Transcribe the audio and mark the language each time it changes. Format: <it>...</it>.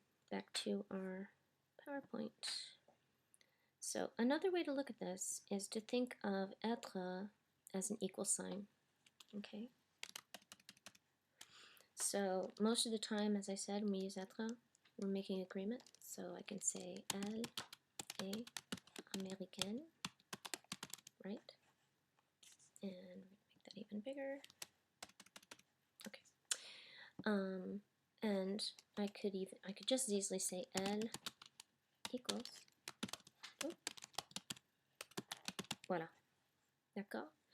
<en>Back to our PowerPoint. So another way to look at this is to think of être as an equal sign. Okay. So most of the time, as I said, when we use être, we're making agreement. So I can say</en> <fr>elle est américaine,</fr> <en>right? And make that even bigger. Okay. And I could just as easily say elle equals.</en> <fr>Oh, voilà. D'accord?</fr>